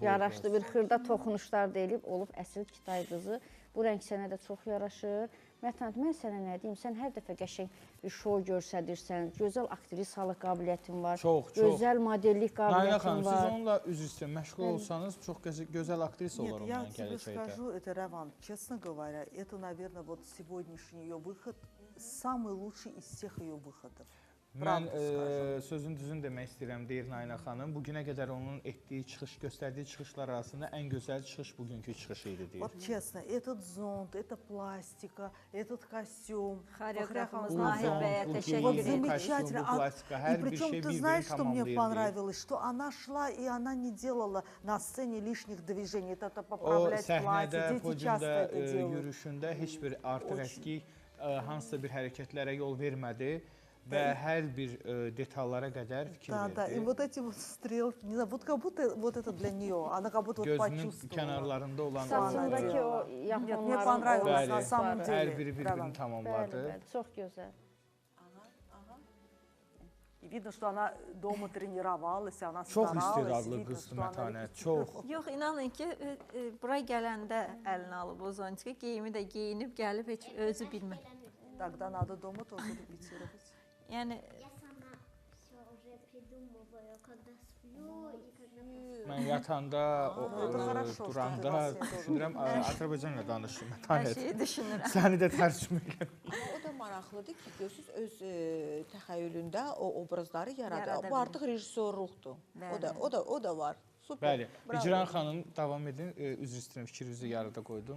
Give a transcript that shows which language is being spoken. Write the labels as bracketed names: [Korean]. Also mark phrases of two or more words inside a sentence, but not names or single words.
[Azerbaijani] Yaraşdı, bir xırda toxunuşlar deyilib, olub əsl Kitay qızı. Bu rəng sənə də çox yaraşır. Mətanət, mən sənə nə deyim, sən hər dəfə qəşəng bir şou göstərirsən, gözəl aktrisalıq qabiliyyətin var, gözəl modellik qabiliyyətin var. Nayna xanım, siz onunla üzr istəyirəm, məşğul olsanız çox gözəl aktrisa olar ondan [Russian] Нет, я тебе [Azerbaijani] gələcəkdə. [Russian] скажу, это Раван, честно говоря, это, наверное, вот сегодняшний ее выход самый лучший из всех ее выходов. [Azerbaijani] Mən sözün düzünü demək istəyirəm, deyir Nayna xanım. Bugünə qədər onun etdiyi çıxış, göstərdiyi çıxışlar arasında ən gözəl çıxış bugünkü çıxışı idi deyir. [Russian] Вот честно, этот зонт, эта пластика, этот костюм. [Azerbaijani] Xoreografımız Bu Nahid zon, bəyə bu təşəkkür geyim, edirik. bu [Russian] Замечательно. [Azerbaijani] kostyum, bu plastika, [Russian] И [Azerbaijani] hər bir [Russian] причем [Azerbaijani] şey [Russian] ты [Azerbaijani] bir-birini [Russian] знаешь, что мне tamamlayır deyir. понравилось, что она шла и она не делала на сцене лишних движений. Это [Azerbaijani] O [Russian] поправлять платье. [Azerbaijani] səhnədə, [Russian] Дети часто [Azerbaijani] podyumda, [Russian] это делают. [Azerbaijani] yürüşündə heç bir artıq əskik, hansısa bir hərəkətlərə yol vermədi və hər bir detallara qədər fikir [Russian] Да, да, и [Azerbaijani] verdi. [Russian] вот эти вот стрелки, не знаю, вот как будто вот это для nее, она как будто вот [Azerbaijani] Gözünün [Russian] почувствовала. [Azerbaijani] kənarlarında olan Saçındakı o [Russian] Нет, мне [Azerbaijani] yaponların [Russian] понравилось [Azerbaijani] Bəli, [Russian] на самом [Azerbaijani] hər [Russian] деле. [Azerbaijani] biri [Russian] Да, [Azerbaijani] bir-birini [Russian] да. [Azerbaijani] tamamladı. Bəli, çox gözəl. [Russian] И видно, что она дома тренировалась, она [Azerbaijani] Çox [Russian] старалась. [Azerbaijani] istedadlı [Russian] видно, [Azerbaijani] qızdır [Russian] что она [Azerbaijani] Mətanət, çox. Yox, inanın ki, bura gələndə əlinə alıb o zontika, geyimi də geyinib gəlib heç özü bilmir. [Russian] Тогда надо дома тоже репетировать. [Azerbaijani] Yəni [Russian] Я сама все уже придумываю, когда сплю и когда... [Azerbaijani] Mən yatanda, [Russian] это хорошо, что [Azerbaijani] duranda [Russian] ты во всем [Azerbaijani] düşünürəm, Azərbaycanla danışım hər Mətanət. şeyi düşünürəm. Səni də tərcümə edirəm. O da maraqlıdır ki, görürsüz öz təxəyyülündə o obrazları Yarada yaradır. Bu artıq rejissorluqdur. O da var. Super. Bəli, Hicran xanım davam edin. Üzr istəyirəm, fikrinizi yarıda qoydum.